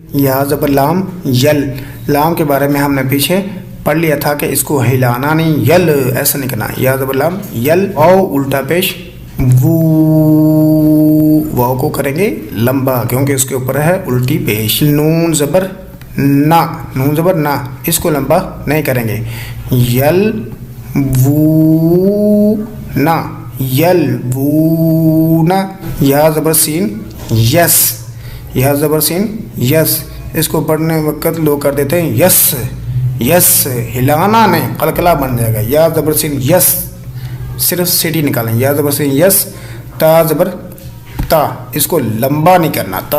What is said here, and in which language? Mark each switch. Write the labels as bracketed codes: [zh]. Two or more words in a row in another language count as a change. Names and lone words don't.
[ur] یا زبر لام یل، لام کے بارے میں ہم نے پیچھے پڑھ لیا تھا کہ اس کو ہلانا نہیں، یل ایسا نہیں کرنا، یا زبر لام یل، او الٹا پیش وو، واو کو کریں گے لمبا کیونکہ اس کے اوپر ہے الٹی پیش، نون زبر نا، نون زبر نا، اس کو لمبا نہیں کریں گے، [ar] یل وو نا، یل وو [ur] نا، یا زبر سین یس، یا زبر سین یس، اس کو پڑھنے وقت لوگ کر دیتے ہیں یس، یس ہلانا نہیں، قلقلہ بن جائے گا، یا زبر سین یس، صرف سیٹی نکالیں، یا زبر سین یس، تا زبر تا، اس کو لمبا نہیں کرنا، تا